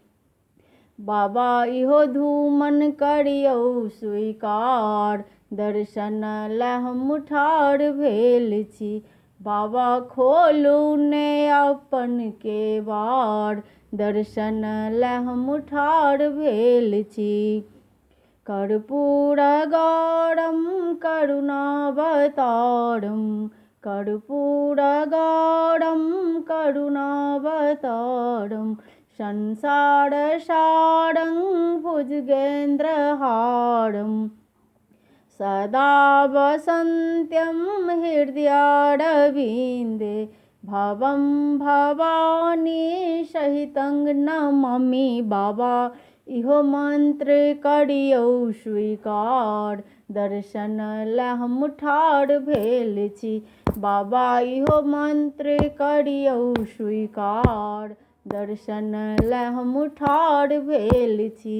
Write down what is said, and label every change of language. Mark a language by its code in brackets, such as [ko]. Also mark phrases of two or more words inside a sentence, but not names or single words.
[mai] बाबा इहो धूमन करियौ स्वीकार, दर्शन लए हम ठाढ़ भेल छी। बाबा खोलू ने अपन केवाड़, दर्शन लए हम ठाढ़ भेल छी। [sa] कर्पूर गौरम करुणावतारम, कर्पूर गौरम करुणावतारम। संसार सारं भुजगेन्द्रहारं, सदा वसन्त्यं हृदयारविन्दे। भवं भवानी सहितं नमामि, [mai] बाबा इहो मंत्र करियौ स्वीकार, दर्शन लए हम ठाढ़ भेल छी। बाबा इहो मंत्र करियौ स्वीकार, दर्शन लए हम ठाढ़ भेल छी।